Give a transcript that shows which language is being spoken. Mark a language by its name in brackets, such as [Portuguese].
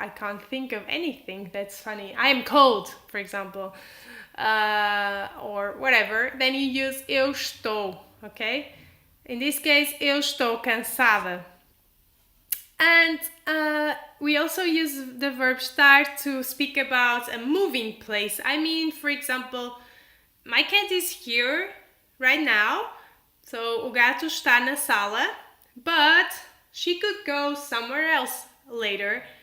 [English] I can't think of anything that's funny. I am cold, for example, or whatever. Then you use [Portuguese] eu estou, [English] okay? In this case, [Portuguese] eu estou cansada. [English] And we also use the verb estar to speak about a moving place. I mean, for example, my cat is here right now. So [Portuguese] o gato está na sala, [English] but she could go somewhere else later.